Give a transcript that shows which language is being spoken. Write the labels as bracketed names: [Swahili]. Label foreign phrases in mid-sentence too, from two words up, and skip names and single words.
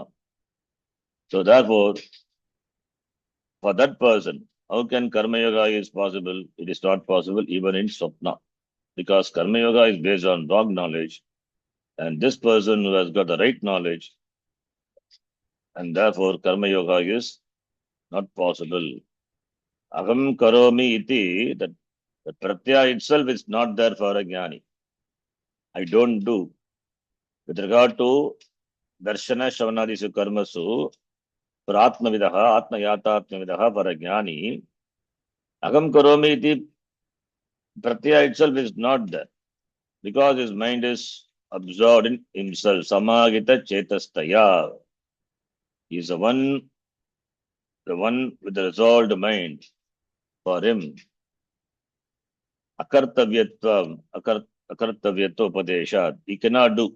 [English] So therefore, for that person, how can Karma Yoga is possible? It is not possible even in Swapna. Because Karma Yoga is based on wrong knowledge. And this person who has got the right knowledge, and therefore Karma Yoga is not possible. [Sanskrit] अहं करोमि इति, [English] that the pratyaya itself is not there for a jnani. I don't do. With regard to darshana, [Sanskrit] श्रवणादिषु कर्मसु, [English] for [Sanskrit] आत्मविदः, आत्मयता आत्मविदः, [English] for a jnani, [Sanskrit] अहं करोमि इति, [English] pratyaya itself is not there. Because his mind is absorbed in himself. [Sanskrit] समगित चेतस्तया. [English] He is the one with the resolved mind. For him, [Sanskrit] अकर्तव्यत्व उपदेशात्, [English] he cannot do.